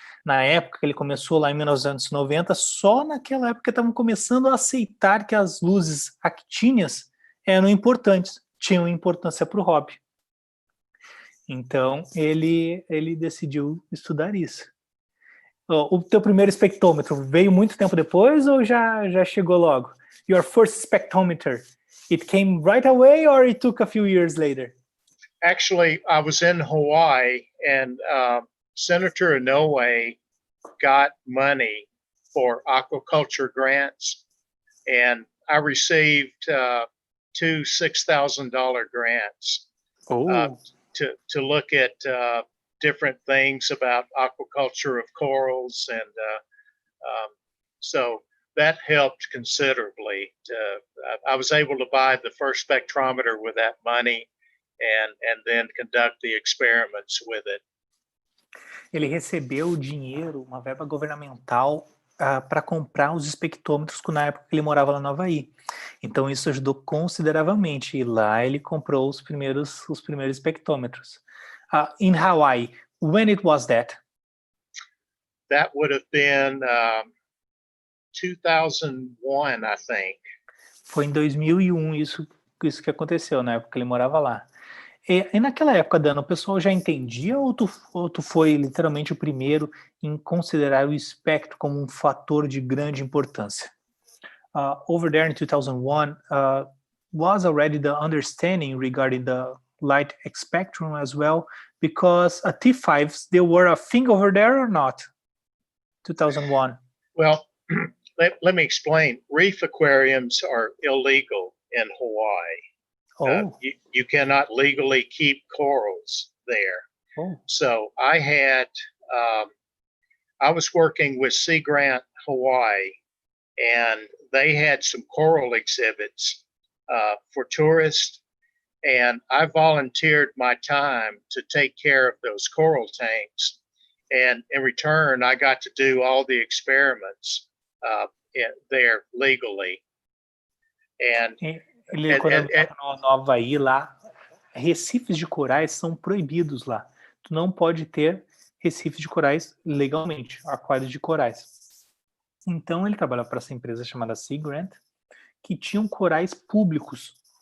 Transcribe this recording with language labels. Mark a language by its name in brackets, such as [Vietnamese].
[Portuguese] Na época que ele começou, lá em 1990, só naquela época estavam começando a aceitar que as luzes actíneas eram importantes, tinham importância para o hobby. Então, ele decidiu estudar isso. O teu primeiro espectrômetro veio muito tempo depois ou já chegou logo? [English] Your first spectrometer, it came right away or it took a few years later? Actually, I was in Hawaii, and Senator Inouye got money for aquaculture grants, and I received two $6,000 grants to look at different things about aquaculture of corals, and so that helped considerably. I was able to buy the first spectrometer with that money, and then conduct the experiments with it. [Portuguese] Ele recebeu dinheiro, uma verba governamental, para comprar os espectrômetros na época que ele morava lá no Havaí. Então isso ajudou consideravelmente, e lá ele comprou os primeiros espectrômetros. [English] In Hawaii, when it was that? That would have been 2001, I think. [Portuguese] Foi em 2001 isso que aconteceu, na época que ele morava lá. E naquela época, Dana, o pessoal já entendia ou tu foi literalmente o primeiro em considerar o espectro como um fator de grande importância? [English] Over there in 2001, was already the understanding regarding the light spectrum as well, because T5s, they were a thing over there or not? 2001. Well, let me explain. Reef aquariums are illegal in Hawaii. You cannot legally keep corals there. So I was working with Sea Grant Hawaii, and they had some coral exhibits for tourists, and I volunteered my time to take care of those coral tanks, and in return I got to do all the experiments there legally. And [Portuguese] quando ele estava no Havaí, lá, recifes de corais são proibidos lá. Tu não pode ter recifes de corais legalmente, aquários de corais. Então ele trabalhava para essa empresa chamada Sea Grant, que tinham corais públicos.